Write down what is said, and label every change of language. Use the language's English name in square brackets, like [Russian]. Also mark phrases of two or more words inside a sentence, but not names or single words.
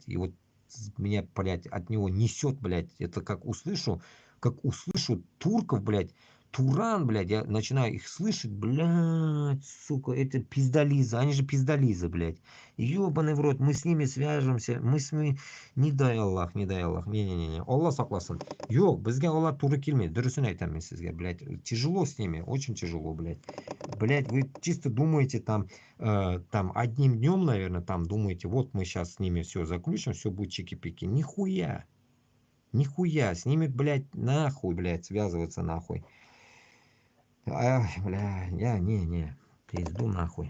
[Russian] И вот меня, блядь, от него несет, блядь. Это как услышу турков, блядь, Туран, блядь, я начинаю их слышать, блядь, сука, это пиздализы, они же пиздализы, блядь. Ёбаный в рот, мы с ними свяжемся, мы с ними, не дай Аллах, не-не-не, [Uzbek] Аллах сакласын. Yok, bizga ular to'g'ri kelmaydi, durustini aytaman sizga, [Russian] блядь, тяжело с ними, очень тяжело, блядь. Блядь, вы чисто думаете там одним днем, наверное, там думаете, вот мы сейчас с ними все заключим, все будет чики-пики. Нихуя, с ними, блядь, нахуй, блядь, связываться нахуй. Ай, бля, не, пизду нахуй.